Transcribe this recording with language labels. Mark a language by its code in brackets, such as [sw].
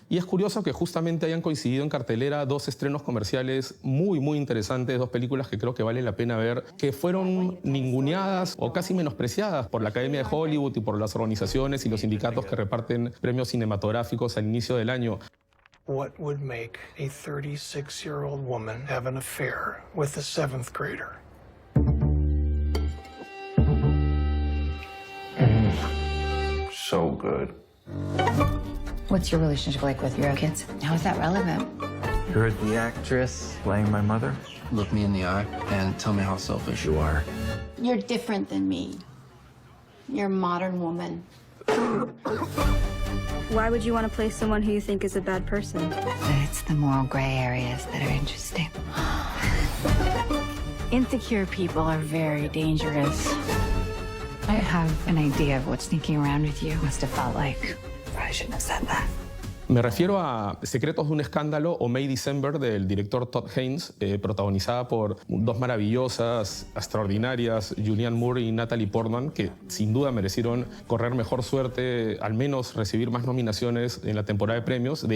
[es] Y es curioso que justamente hayan coincidido en cartelera dos estrenos comerciales muy, muy interesantes, dos películas que creo que vale la pena ver, que fueron ninguneadas o casi menospreciadas por la Academia de Hollywood y por las organizaciones y los sindicatos que reparten premios cinematográficos al inicio del año. [en] What would make a 36-year-old woman have an affair with a 7th grader? So good. What's your relationship like with your kids? How is that relevant? You're the actress playing my mother? Look me in the eye and tell me how selfish you are. You're different than me. You're a modern woman. Why would you want to play someone who you think is a bad person? It's the moral gray areas that are interesting. Insecure people are very dangerous. I have an idea of what sneaking around with you must have felt like. I shouldn't have said that. [es] Me refiero a Secretos de un escándalo o May December del director Todd Haynes, protagonizada por dos maravillosas, extraordinarias, Julianne Moore y Natalie Portman, que sin duda merecieron correr mejor suerte, al menos recibir más nominaciones en la temporada de premios.